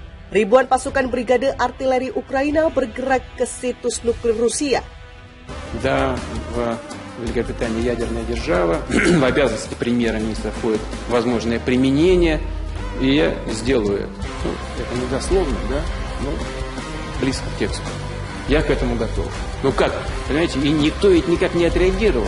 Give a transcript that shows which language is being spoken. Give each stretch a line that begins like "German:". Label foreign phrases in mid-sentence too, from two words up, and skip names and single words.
Indonesian: Ribuan pasukan Brigade Artileri Ukraina bergerak ke situs nuklir Rusia.
Russian: Да, в Великобритании ядерная держава, в обязанности премьер-министра входит возможное применение, и я сделаю это. Ну, это не дословно, да, но близко к тексту. Я к этому готов. Ну как, понимаете, и никто ведь никак не отреагировал.